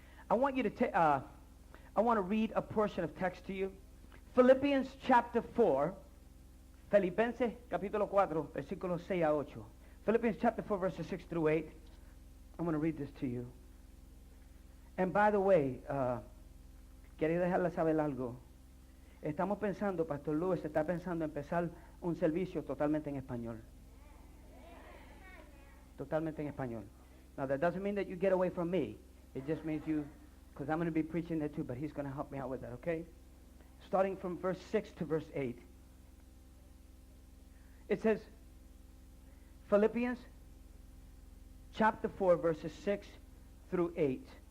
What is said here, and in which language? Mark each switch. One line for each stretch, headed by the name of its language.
English: I want you to I want to read a portion of text to you. Philippians chapter 4.
Spanish: Filipenses capítulo 4, versículos 6 a 8.
English: Philippians chapter 4, verses 6 through 8. I'm going to read this to you. And by the way,
Spanish: quería dejarle saber algo. Estamos pensando, Pastor Luis está pensando empezar un servicio totalmente en español. Totalmente en español.
English: Now that doesn't mean that you get away from me. It just means you, because I'm going to be preaching there too, but he's going to help me out with that, okay? Starting from verse 6 to verse 8. It says, Philippians chapter 4, verses 6 through 8.